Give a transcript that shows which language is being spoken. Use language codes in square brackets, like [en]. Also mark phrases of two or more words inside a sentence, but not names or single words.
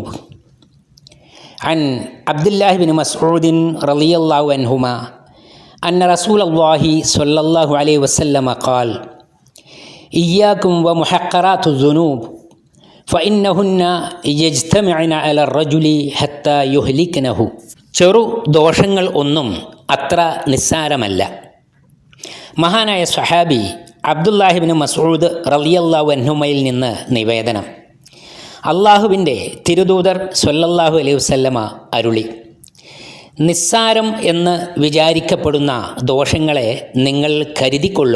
[ar] عن عبد الله بن مسعود رضي الله عنهما أن رسول الله صلى الله عليه وسلم قال: إياكم ومحقرات الذنوب فإنهن يجتمعن على الرجل حتى يهلكنه. [ml] ചെറു ദോഷങ്ങൾ ഒന്നും അത്ര നിസ്സാരമല്ല. മഹാനായ സ്വഹാബി അബ്ദുല്ലാഹിബ്നു മസ്ഊദ് [ar] رضي الله عنهما [ml] നിന്ന് നിവേദനം. അള്ളാഹുവിൻ്റെ തിരുദൂതർ [ar] صلى الله عليه وسلم [ml] അരുളി: നിസ്സാരം എന്ന് വിചാരിക്കപ്പെടുന്ന ദോഷങ്ങളെ നിങ്ങൾ കരുതിക്കൊള്ളുക.